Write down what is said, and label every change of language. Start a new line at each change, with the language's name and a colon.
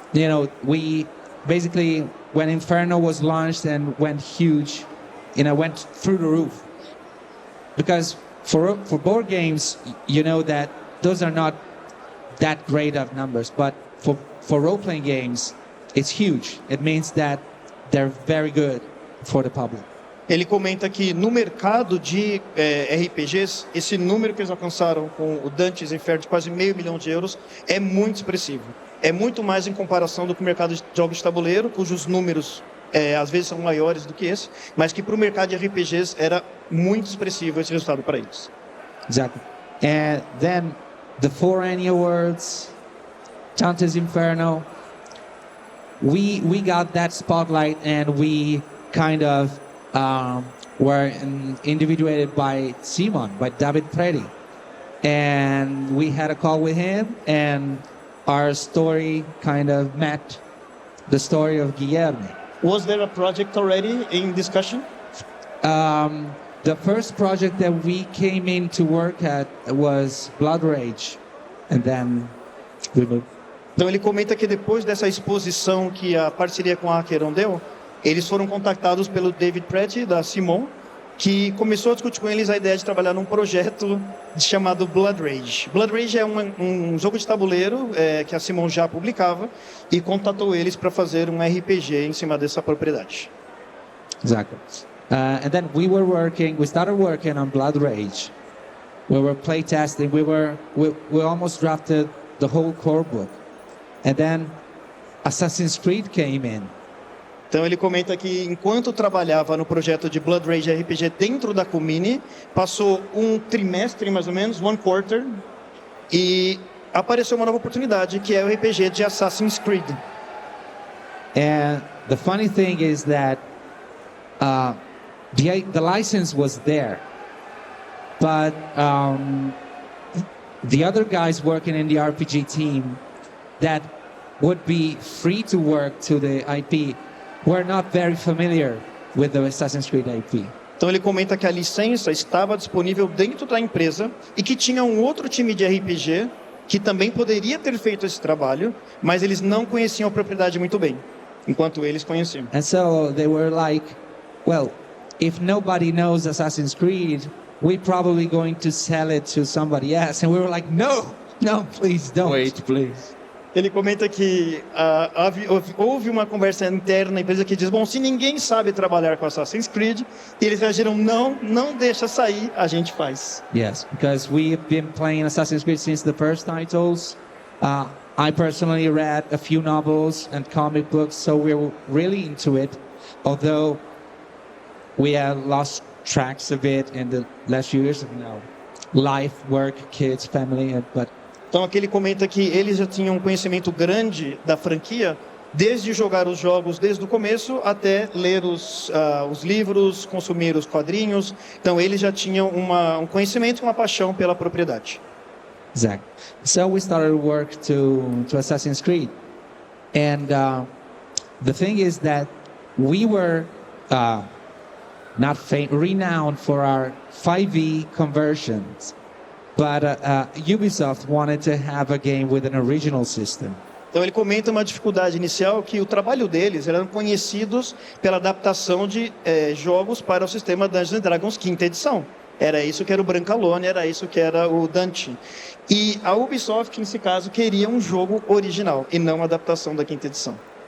English: You know, we basically, when Inferno was launched and went huge, went through the roof. Because for board games, you know that those are not that great of numbers, but for role-playing games, it's huge. It means that they're very good for the public.
Portuguese: Ele comenta que no mercado de RPGs, esse número que eles alcançaram com o Dante's Inferno de quase €500 mil é muito expressivo. É muito mais em comparação do que o mercado de jogos de tabuleiro, cujos números às vezes são maiores do que esse, mas que para o mercado de RPGs era muito expressivo esse resultado para eles.
English: Exactly. And then the 4 Annie Awards, Dante's Inferno, we got that spotlight and we kind of were individuated by Simon, by David Preti. And we had a call with him and our story kind of met the story of Guilherme. Was there a project already in discussion? The first project that we came in to work at was Blood Rage. And then we moved.
Portuguese: Então ele comenta que depois dessa exposição que a parceria com a Acheron deu, eles foram contactados pelo David Preti, da Simon, que começou a discutir com eles a ideia de trabalhar num projeto chamado Blood Rage. Blood Rage é um jogo de tabuleiro que a Simon já publicava e contatou eles para fazer um RPG em cima dessa propriedade.
English: Exactly. And then we started working on Blood Rage. We were playtesting. We almost drafted the whole core book. And then Assassin's Creed came in.
Portuguese: Então ele comenta que enquanto trabalhava no projeto de Blood Rage RPG dentro da Comini, passou um trimestre mais ou menos,
English: one quarter,
Portuguese: e apareceu uma nova oportunidade que é o RPG de Assassin's Creed.
English: And the funny thing is that the license was there, but the other guys working in the RPG team that would be free to work to the IP were not very familiar with the Assassin's Creed IP.
Portuguese: Então ele comenta que a licença estava disponível dentro da empresa e que tinha um outro time de RPG que também poderia ter feito esse trabalho, mas eles não conheciam a propriedade muito bem, enquanto eles conheciam.
English: And so they were like, well, if nobody knows Assassin's Creed, we're probably going to sell it to somebody else. And we were like, no, please don't. Wait, please.
Portuguese: Ele comenta que houve uma conversa interna na empresa que diz, bom, se ninguém sabe trabalhar com Assassin's Creed, e eles reagiram, não deixa sair, a gente faz.
English: Yes, because we've been playing Assassin's Creed since the first titles. I personally read a few novels and comic books, so we're really into it, although we have lost tracks of it in the last few years. Life, work, kids, family, but...
Portuguese: Então aqui ele comenta que eles já tinham um conhecimento grande da franquia, desde jogar os jogos desde o começo até ler os livros, consumir os quadrinhos. Então eles já tinham um conhecimento, uma paixão pela propriedade.
English: Exactly. So we started work to Assassin's Creed. And the thing is that we were not renowned for our 5e conversions, but Ubisoft wanted to have a game with an original system.
Portuguese: Então ele comenta uma dificuldade inicial que o trabalho deles eram conhecidos pela adaptação de jogos para o sistema Dungeons and Dragons quinta edição. Era isso que era o Brancalone, era isso que era o Dante. E a Ubisoft, nesse caso, queria um jogo original e não uma adaptação da quinta edição.